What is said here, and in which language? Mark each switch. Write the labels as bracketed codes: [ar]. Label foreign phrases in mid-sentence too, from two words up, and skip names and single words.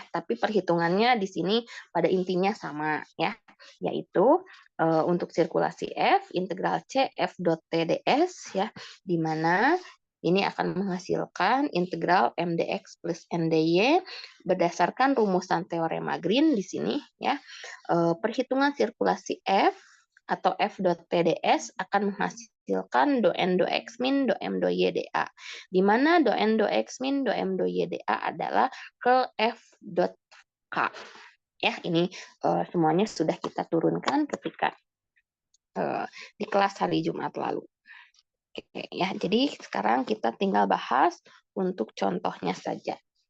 [id] Tapi perhitungannya di sini pada intinya sama ya, yaitu untuk sirkulasi F integral C F dot TdS ya, di mana ini akan menghasilkan integral MdX plus NdY berdasarkan rumusan teorema Green di sini ya. Perhitungan sirkulasi F atau F dot TdS akan menghasilkan do N do X min do M do Y dA, di mana do N do X min do M do Y dA adalah curl F dot K. Ya, ini semuanya sudah kita turunkan ketika di kelas hari Jumat lalu. Oke, ya, jadi sekarang kita tinggal bahas untuk contohnya saja.